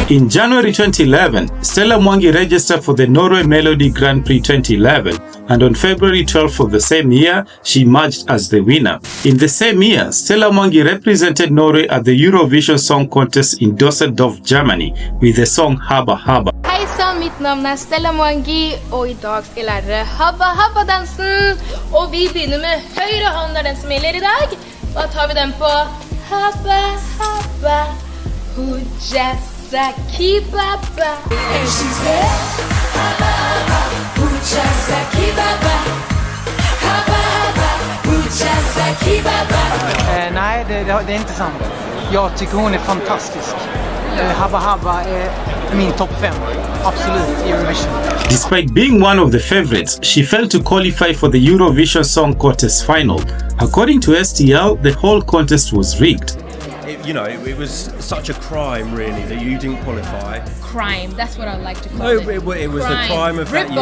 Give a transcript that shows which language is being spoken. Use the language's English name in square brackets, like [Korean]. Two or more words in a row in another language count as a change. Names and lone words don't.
[English] In January 2011, Stella Mwangi registered for the Norway Melody Grand Prix 2011, and on February 12th of the same year, she emerged as the winner. In the same year, Stella Mwangi represented Norway at the Eurovision Song Contest in Düsseldorf, Germany, with the song Habba Habba. [Norwegian] Hei sann, mitt navn Stella Mwangi, og I dag skal jeg lære Habba Habba-dansen. Og vi begynner med høyre hånd, den som gjelder I dag. Da tar vi den på Habba Habba, Hujasa Kibaba. [English] And she said, [Swahili] Habba Habba, Hujasa Kibaba. Habba Habba, Hujasa Kibaba. [Swedish] Nej, det är inte sant. Jag tycker hon är fantastisk. Habba Habba är min topp 5. Absolut, Eurovision. [English] Despite being one of the favorites, she failed to qualify for the Eurovision Song Contest final. According to STL, the whole contest was rigged. It was such a crime, really, that you didn't qualify. Crime, that's what I like to call it. No, it was the crime of that